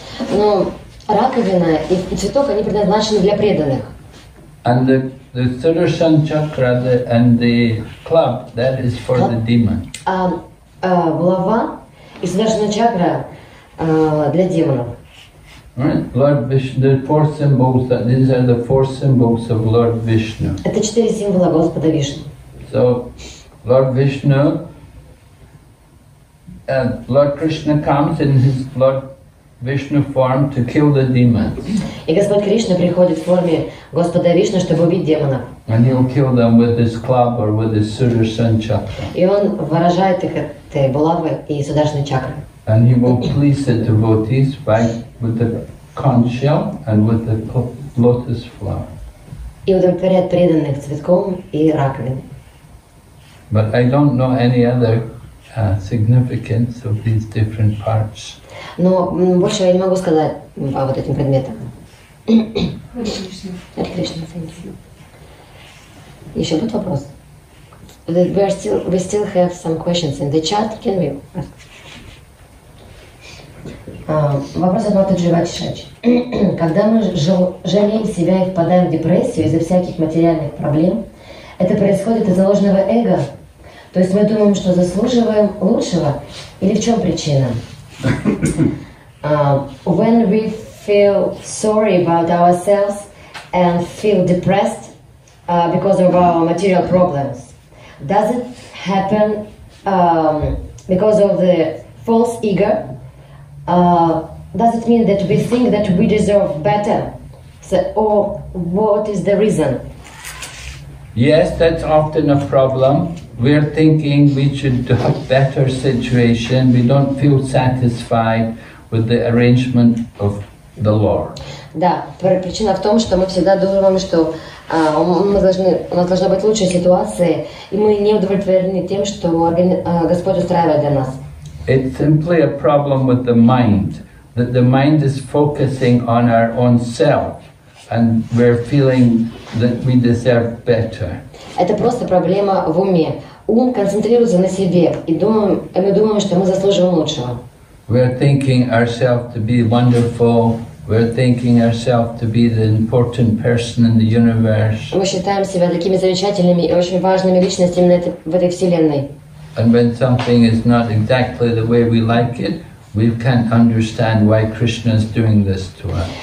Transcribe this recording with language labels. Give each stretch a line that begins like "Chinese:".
Russian: Ну, раковина и цветок, они предназначены для преданных.
English: And the Sudarshan Chakra and the club, that is for the demon.
Russian: Булава и Сударшана Чакра для демонов.
English: Right? Lord Vishnu, the four symbols, these are the four symbols of Lord Vishnu.
Russian: Это 4 символа Господа Вишну.
English: So, Lord Vishnu, Lord Krishna comes in his Lord Vishnu form to kill the demons.
Russian: И Господь Кришна приходит в форме Господа Вишну, чтобы убить демонов.
English: And he'll kill them with his club or with his Sudarshan Chakra.
Russian: И он выражает их этой булавой и Сударшаной чакрой.
English: And he will please the devotees with the conch shell and with the lotus flower.
Russian: И удовлетворяет преданных цветком и раковиной.
English: But I don't know any other significance of these different parts.
Russian: Но больше я не могу сказать по вот этим предметам. Харе Кришна. Еще будет вопрос?
English: We still have some questions in the chat. Can we ask?
Russian: Вопрос от Матаджи Вачишач. Когда мы жалеем себя и впадаем в депрессию из-за всяких материальных проблем, это происходит из-за ложного эго? То есть мы думаем, что заслуживаем лучшего? Или в чем причина?
English: When we feel sorry about ourselves and feel depressed because of our material problems, does it happen because of the false ego? Does it mean that we think that we deserve better? Or what is the reason? Yes, that's often a problem. We're thinking we should have a better situation. We don't feel satisfied with the arrangement of the Lord.
Russian: Да, причина в том, что мы всегда думаем, что у нас должна быть лучшая ситуация, и мы не удовлетворены тем, что Господь устраивает для нас.
English: It's simply a problem with the mind, that the mind is focusing on our own self, and we're feeling that we deserve better.
Russian: Это просто проблема в уме. Ум концентрируется на себе, и мы думаем, что мы заслуживаем лучшего.
English: We're thinking ourselves to be wonderful. We're thinking ourselves to be the important person in the universe.
Russian: Мы считаем себя такими замечательными и очень важными личностями в этой вселенной.
English: And when something is not exactly the way we like it, we can't understand why Krishna is doing this to us.